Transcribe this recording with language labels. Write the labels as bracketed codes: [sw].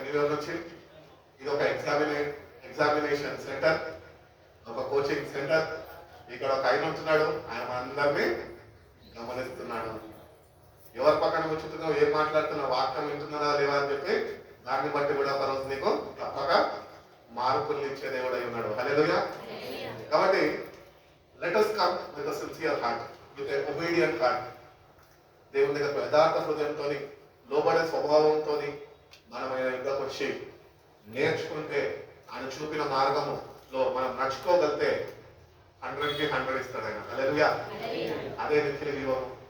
[te] New year నుంచి ఇది ఒక ఎగ్జామినేషన్ సెంటర్, ఒక కోచింగ్ సెంటర్. ఇక్కడ ఒక ఆయన ఉంటున్నాడు, ఆయన మనందరినీ గమనిస్తున్నాడు. ఎవరి పక్కన కూర్చుంటున్నావు, ఏం మాట్లాడుతున్నావు, వాక్యం వింటున్నారా లేవా అని చెప్పి దాన్ని బట్టి కూడా ఒక రోజు నీకు తప్పక మార్పులు ఇచ్చే దేవుడై ఉన్నాడు. హల్లెలూయా. [en] కాబట్టి let us come with a sincere heart, with an obedient heart. [te] దేవుని దగ్గర యథార్థ హృదయంతో, లోబడే స్వభావంతో మనం ఆయన దగ్గరకు వచ్చి నేర్చుకుంటే, ఆయన చూపిన మార్గములో మనం నడుచుకోగలితే 100కి 100 ఇస్తాడు ఆయన. హల్లెలూయా. అదే నిత్య జీవనం.